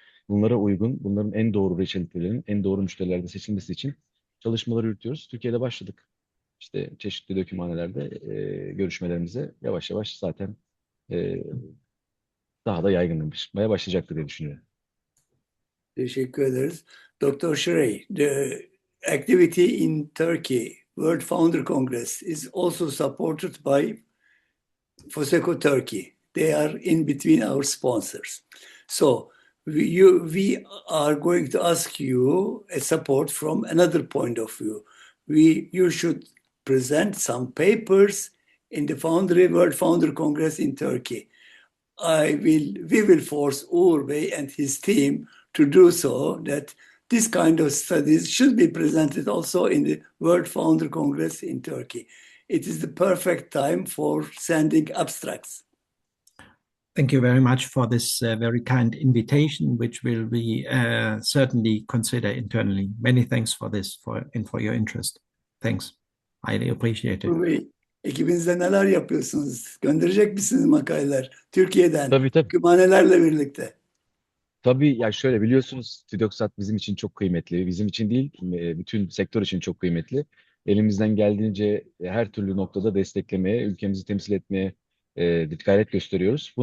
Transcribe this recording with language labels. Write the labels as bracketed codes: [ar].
[tr] Bunlara uygun, bunların en doğru reçetelerin en doğru müşterilerde seçilmesi için çalışmaları yürütüyoruz. Türkiye'de başladık. İşte çeşitli dökümhanelerde görüşmelerimize yavaş yavaş zaten e, daha da yaygınlaşmaya başlayacaktır diye düşünüyorum. Teşekkür ederiz. Dr. [en] Schrey, the activity in Turkey, World Founder Congress, is also supported by FOSECO Turkey. They are in between our sponsors. So we are going to ask you a support from another point of view. You should present some papers in the World Founder Congress in Turkey. We will force Uğur Bey and his team to do so, that this kind of studies should be presented also in the World Founder Congress in Turkey. It is the perfect time for sending abstracts. Thank you very much for this very kind invitation, which will be certainly considered internally. Many thanks for this and for your interest. Thanks. Highly appreciate it. [tr] Uğur Bey, ekibinizde neler yapıyorsunuz? Gönderecek misiniz makaleler Türkiye'den, Tabii tabii. kütüphanelerle birlikte? Tabii ya şöyle biliyorsunuz TÜDOKSAT bizim için çok kıymetli. Bizim için değil, bütün sektör için çok kıymetli. Elimizden geldiğince her türlü noktada desteklemeye, ülkemizi temsil etmeye gayret gösteriyoruz.